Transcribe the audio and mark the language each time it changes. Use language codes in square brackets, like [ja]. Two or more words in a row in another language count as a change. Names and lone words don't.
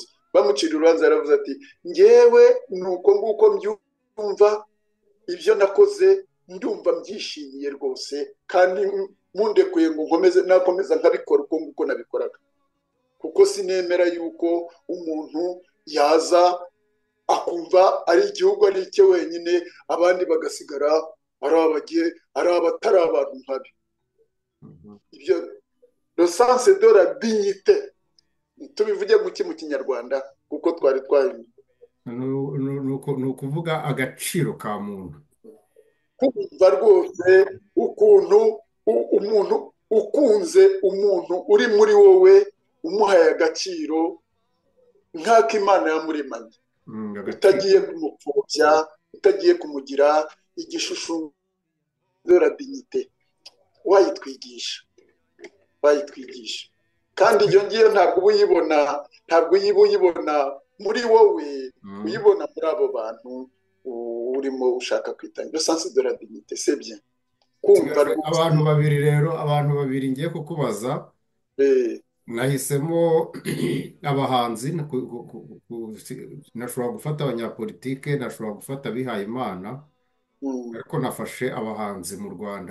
[rw] Bamucira urubanza yaravuze ati njyewe nuko nguko mbyumva, ibyo nakoze ndumva mbyishimiye rwose, kandi mundekuye ngo nakomeza nkabikora uko nguko nabikoraga, kuko sinemera yuko umuntu yaza akumva ari igihugu ari icye wenyine, abandi bagasigara ari abatari abantu nkabi. Ibyo [fr] le sens de la dignité [rw] tubivuge mu kinyarwanda kuko twari ni ukuvuga agaciro ka muntu. kumva rwose ukuntu umuntu ukunze umuntu uri muri wowe, umuhaye agaciro nk'ako Imana yamuremanye, utagiye kumupfobya, utagiye kumugira igishushu [fr] de la dignité. [rw] Wayitwigisha kandi iyo ngiyo ntabwo uba uyibona muri wowe, uyibona muri abo bantu urimo ushaka kwitangira. [fr] Sens de la dignité, c'est bien. [rw] Kumva abantu babiri ngiye kukubaza. nahisemo abahanzi, nashobora gufata abanyapolitike, nashobora gufata abihaye Imana, ariko nafashe abahanzi mu Rwanda.